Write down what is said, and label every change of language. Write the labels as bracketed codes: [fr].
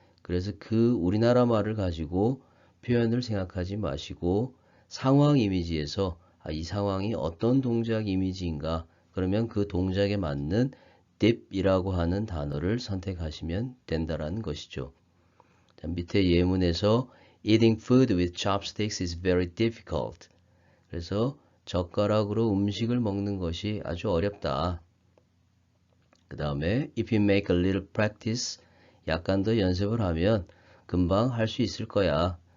[ko] 그래서 그 우리나라 말을 가지고 표현을 생각하지 마시고 상황 이미지에서 이 상황이 어떤 동작 이미지인가 그러면 그 동작에 맞는 dip이라고 하는 단어를 선택하시면 된다라는 것이죠. 자, 밑에 예문에서 [en] Eating food with chopsticks is very difficult. [ko] 그래서 젓가락으로 음식을 먹는 것이 아주 어렵다. 그 다음에 [en] If you make a little practice, [ko] 약간 더 연습을 하면 금방 할 수 있을 거야.